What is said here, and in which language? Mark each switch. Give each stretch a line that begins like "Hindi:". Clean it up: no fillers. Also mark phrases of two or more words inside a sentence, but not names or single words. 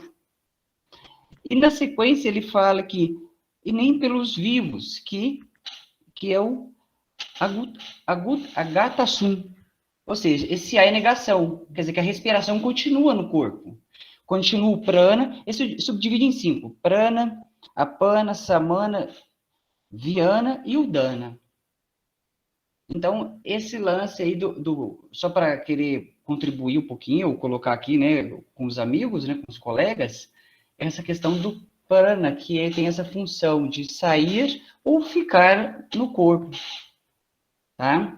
Portuguese: E na sequência ele fala que, e nem pelos vivos, que é o Agata-sum. Ou seja, esse A é negação, quer dizer que a respiração continua no corpo. Continua o prana, esse subdivide em 5.
Sanskrit: Prana, apana, samana, viana e udana.
Portuguese: Então, esse lance aí só para querer contribuir um pouquinho, ou colocar aqui, né, com os amigos, né, com os colegas, essa questão do prana, que tem essa função de sair ou ficar no corpo, tá?